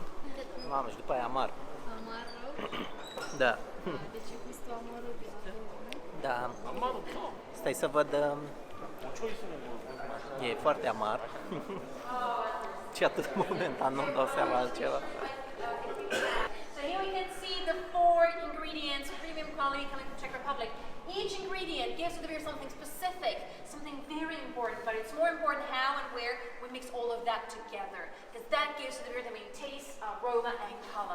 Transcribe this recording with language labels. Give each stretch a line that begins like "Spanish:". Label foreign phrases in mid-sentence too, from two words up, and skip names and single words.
Romanian: Mamă, și după aia amar. Amar rău? Da. Deci e gustul amarului. Da. Stai să văd... E foarte amar. Și atât momentan nu-mi dau seama altceva.
English: So here we can see the 4 ingredients, premium quality coming from Czech Republic. Each ingredient gives to the beer something specific, something very important, but it's more important how and where we mix all of that together, because that gives to the beer the main taste, aroma, and color.